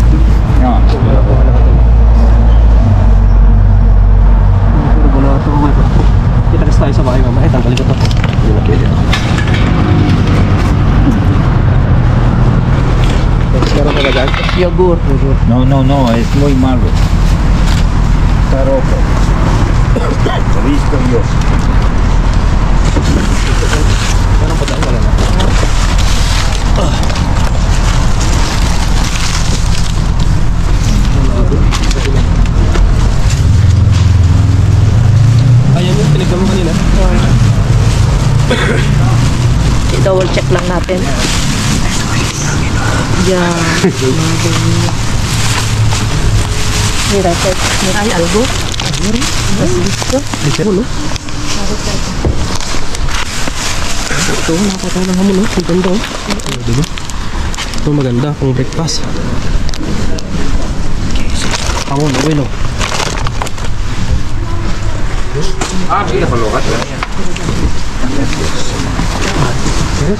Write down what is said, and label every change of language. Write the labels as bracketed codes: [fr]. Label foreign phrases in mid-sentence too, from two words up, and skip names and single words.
[es] No. [tl] Nakuha natin. Pero wala ito. Kita kasi tayo sa bahay mamaya. Tanggalin ko ito. Hindi na pwede. Meron ka ba dyan? Yogurt. [es] No, es muy malo. Taroko. Lo he visto yo. [tl] Meron pa dyan? Wala na. Ayan yung pinigyan mo kanina. [en] Double check [tl] lang natin. Yan. [es] Mira, mira, hay algo. ¿Has visto? [tl] Ito, no? Ito, nakakatawa ng hamon, no? Ang ganda, oh. Diba? Ito maganda, pang breakfast. Hamon, okay, no? Yes?